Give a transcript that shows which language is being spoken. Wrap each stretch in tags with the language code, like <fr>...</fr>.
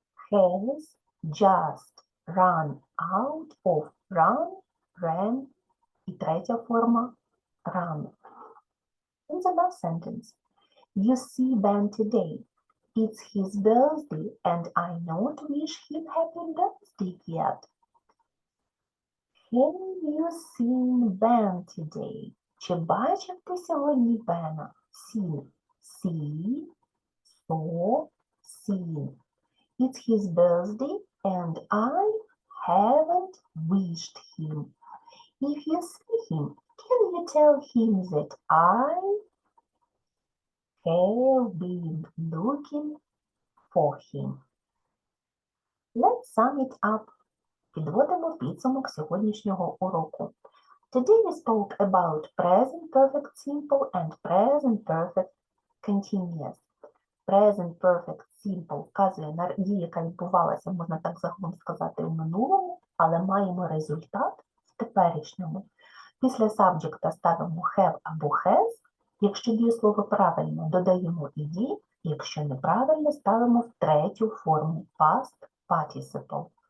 <en>Has just run out of ran</en> <uk>і третя форма</uk> <en>run. In the last sentence, you see Ben today. It's his birthday and I not wish him happy birthday yet. Have you seen Ben today?</en> <uk>Чи бачив ти сьогодні Бена?</uk> <en>Seen. See, saw, seen. It's his birthday and I haven't wished him. If you see him, can you tell him that I have been looking for him? Let's sum it up.</en> <uk>Підводимо підсумок сьогоднішнього уроку.</uk> <en>Today we spoke about present perfect simple and present perfect continuous.</en> <uk>Present perfect simple вказує на дію, яка відбувалася, можна так загалом сказати, у минулому, але маємо результат в теперішньому. Після subject ставимо have або has. Якщо дієслово правильно, додаємо ed. Якщо неправильно, ставимо в третю форму past participle.</uk>